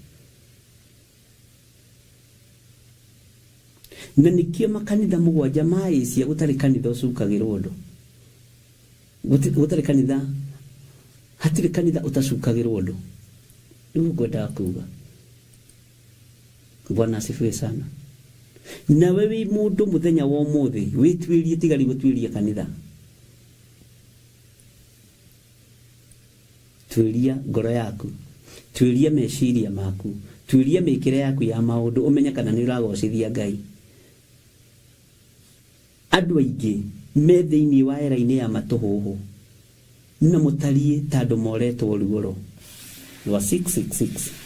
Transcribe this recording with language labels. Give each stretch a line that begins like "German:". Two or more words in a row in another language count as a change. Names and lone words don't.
Kikuyu: Na nikio makanitha mũgwanja ma Asia gũtarĩ kanitha ũcukagĩrwo ũndũ. Gũtarĩ kanitha, hatirĩ kanitha ũtacukagĩrwo ũndũ. Nĩguo ngwendaga kuuga.
Swahili: Bwana asifiwe sana.
Kikuyu: Na wewe mũndũ mũthenya wa ũmũthĩ wĩtuĩrie tigari gũtuĩria kanitha. Tuĩria ngoro yaku, tuĩria meciria maku, tuĩria mĩkĩre yaku ya maũndũ ũmenye kana nĩ ũragocithia Ngai. Andũ aingĩ me thĩinĩ wa era-inĩ ya matũhũhũ na mũtariĩ tandũ moretwo ruoro rwa 666.